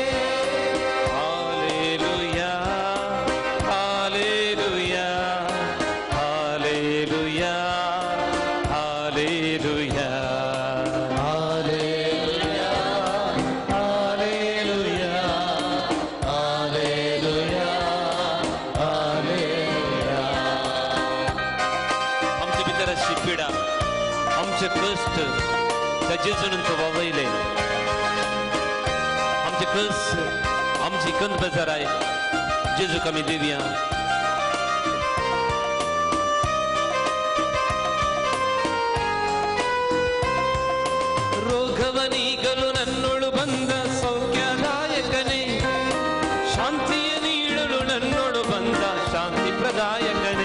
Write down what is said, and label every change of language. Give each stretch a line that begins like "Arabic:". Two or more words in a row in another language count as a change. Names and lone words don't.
Kannada: ಹಾಲೆಲೂಯಾ, ಹಾಲೆಲೂಯಾ, ಹಾಲೆಲೂಯಾ, ಹಾಲೆಲೂಯಾ. ಹಾಲೆಲೂಯಾ, ಹಾಲೆಲೂಯಾ, ಹಾಲೆಲೂಯಾ, ಹಾಲೆಲೂಯಾ.
Konkani: आमच्या भितर अशी पिडा, आमचे कष्ट त्या जेजून तो वावयले. आमचे कस, आमची कंत बेजार आहे, जेजूक आमी दिवया.
Kannada: ರೋಗವನೀಗಲು ನನ್ನೊಳು ಬಂದ ಸೌಖ್ಯದಾಯಕನೇ, ಶಾಂತಿಯ ನೀಡಲು ನನ್ನೊಳು ಬಂದ ಶಾಂತಿ ಪ್ರದಾಯಕನೇ.